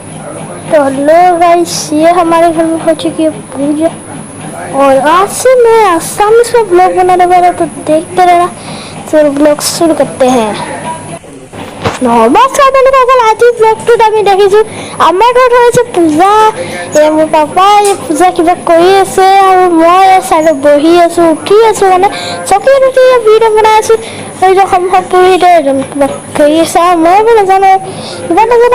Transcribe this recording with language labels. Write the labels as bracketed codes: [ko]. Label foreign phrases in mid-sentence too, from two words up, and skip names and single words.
[hi] तो [en] hello guys, [hi] ये हमारे घर में हो चुकी है पूजा और आज से मैं आसानी से ब्लॉग बनाने वाला, तो देखते रहना। तो ब्लॉग शुरू करते हैं। [as] नमस्कार বন্ধুসকল, আজি ব্লগটোত আমি দেখিছোঁ আমাৰ ঘৰত হৈছে পূজা। মোৰ পাপা এই পূজা কিবা কৰি আছে আৰু মই চাইডত বহি আছোঁ, উঠি আছোঁ, মানে চকীত উঠি ভিডিঅ' বনাই আছোঁ। সেইটো সম্ভৱ পুৰোহিতে কিবা কৰি আছে আৰু মই নাজানো, কিবা নাজানো।